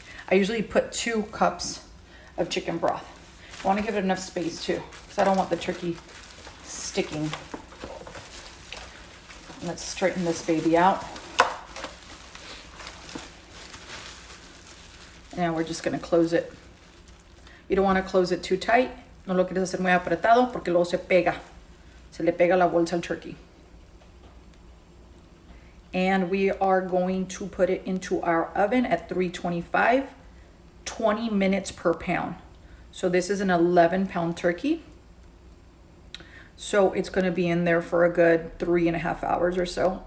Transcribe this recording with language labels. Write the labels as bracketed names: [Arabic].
[English] I usually put 2 cups of chicken broth. I want to give it enough space too, because I don't want the turkey sticking. Let's straighten this baby out. Now we're just going to close it. You don't want to close it too tight. [Spanish] No lo quieres hacer muy apretado porque luego se pega. Se le pega la bolsa al turkey. [English] And we are going to put it into our oven at 325, 20 minutes per pound. So this is an 11-pound turkey. So it's going to be in there for a good 3.5 hours or so.